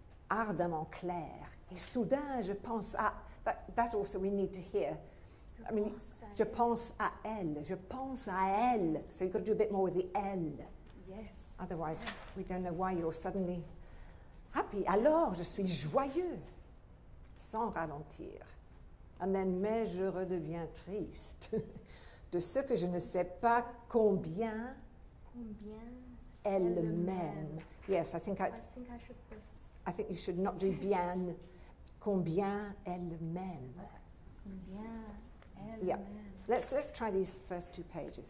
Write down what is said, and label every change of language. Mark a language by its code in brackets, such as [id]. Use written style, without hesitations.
[fr] Ardemment clair. Et soudain, je pense à. [en] That also we need to hear. I mean, [fr] je pense à elle. Je pense à elle. [en] So you've got to do a bit more with the elle. Yes. Otherwise, we don't know why you're suddenly happy. [fr] Alors, je suis joyeux, sans ralentir. [en] And then, [fr] mais je redeviens triste de ce que je ne sais pas combien elle m'aime. [en] Yes, I think I should press. I think you should not do bien. [fr] Combien elle m'aime. Combien elle [en] Yeah. [fr] m'aime. [en] Let's try these first two pages.